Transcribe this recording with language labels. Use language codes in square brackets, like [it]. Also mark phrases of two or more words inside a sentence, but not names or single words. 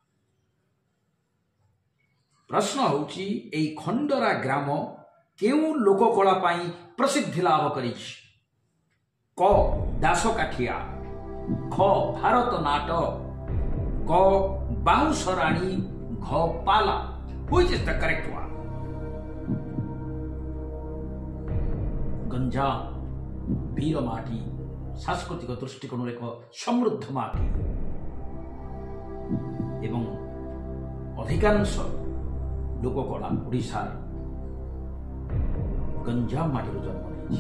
[or] ପ୍ରଶ୍ନ ହେଉଛି ଏହି ଖଣ୍ଡରା ଗ୍ରାମ କେଉଁ ଲୋକକଳା ପାଇଁ ପ୍ରସିଦ୍ଧି ଲାଭ କରିଛି? କ ଦାସକାଠିଆ, ଖ ଭାରତ ନାଟ, ଗ ବାଉଁଶ ରାଣୀ, ଘ ପାଲା। [en] Which is the correct one? [or] ଗଞ୍ଜାମ ବୀର ମାଟି, ସାଂସ୍କୃତିକ ଦୃଷ୍ଟିକୋଣରୁ ଏକ ସମୃଦ୍ଧ ମାଟି ଏବଂ ଅଧିକାଂଶ ଲୋକକଳା ଓଡ଼ିଶାର ଗଞ୍ଜାମ ମାଟିରୁ ଜନ୍ମ ନେଇଛି।